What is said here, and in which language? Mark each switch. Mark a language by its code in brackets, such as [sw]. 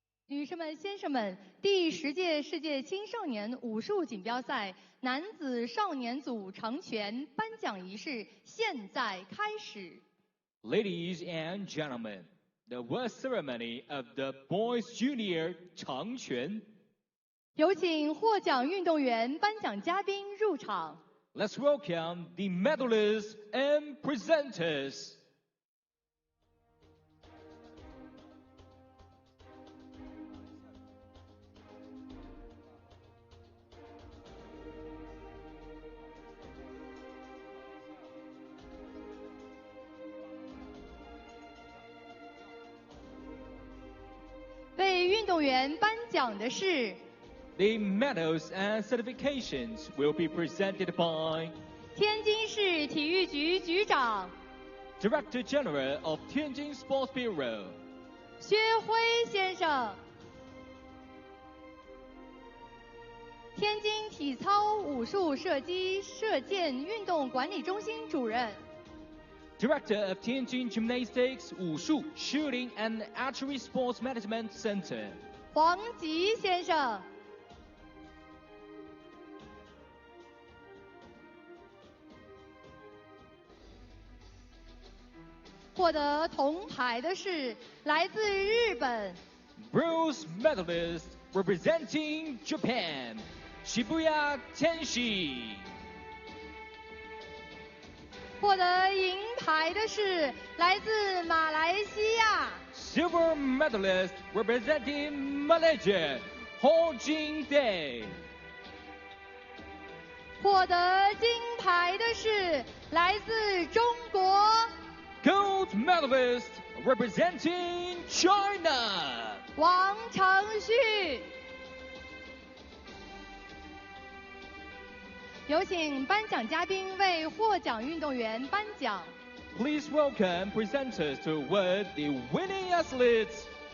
[zh] 女士们、先生们，第10届世界青少年武术锦标赛男子少年组长拳颁奖仪式现在开始。 [en] Ladies and gentlemen, the world ceremony of the boys junior 长拳。 [zh] 有请获奖运动员、颁奖嘉宾入场。 [en] Let's welcome the medalists and presenters. [zh] 为运动员颁奖的是 [en] The medals and certifications will be presented by [zh] 天津市体育局局长 [en] Director General of Tianjin Sports Bureau [zh] 薛辉先生，天津体操武术射击射箭运动管理中心主任 [en] Director of Tianjin Gymnastics, Wushu, Shooting and Archery Sports Management Center [zh] 黄吉先生。获得铜牌的是来自日本 [en] Bronze medalist representing Japan, Shibuya Tenshi [zh] 获得银牌的是来自马来西亚 [en] Silver medalist representing Malaysia, Ho Jing Day [zh] 获得金牌的是来自中国 [en] Gold medalist representing China [zh] 王承旭。有请颁奖嘉宾为获奖运动员颁奖。 [en] Please welcome presenters to award the winning athletes.